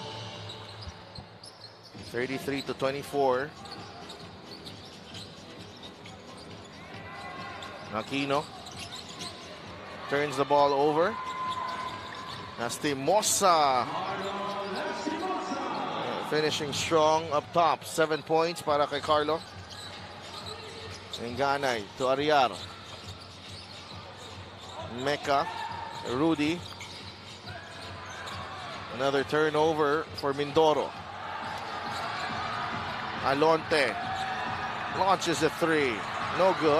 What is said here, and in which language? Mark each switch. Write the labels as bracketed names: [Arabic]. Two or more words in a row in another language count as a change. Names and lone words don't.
[English] 33-24. Aquino turns the ball over. Lastimosa finishing strong up top. 7 points [Filipino] para kay [English] Carlo. Enganay to Ariar. Mecca, Rudy. Another turnover for Mindoro. Alonte launches a 3. No good.